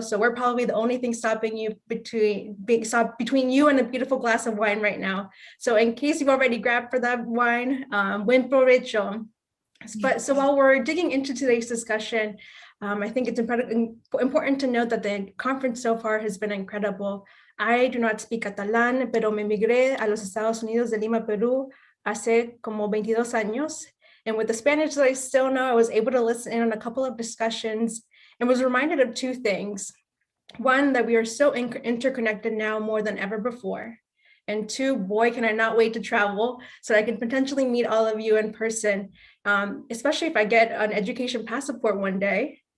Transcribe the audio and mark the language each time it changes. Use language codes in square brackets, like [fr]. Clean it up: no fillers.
[en] So we're probably the only thing stopping you between you and a beautiful glass of wine right now. So in case you've already grabbed for that wine, [es] buen provecho. [en] But so while we're digging into today's discussion, I think it's important to note that the conference so far has been incredible. I do not speak Catalán, [es] pero me migré a los Estados Unidos de Lima, Peru, hace como 22 años. [en] And with the Spanish that I still know, I was able to listen in on a couple of discussions and was reminded of two things. One, that we are so interconnected now more than ever before. And two, boy, can I not wait to travel so I can potentially meet all of you in person, especially if I get an education passport one day.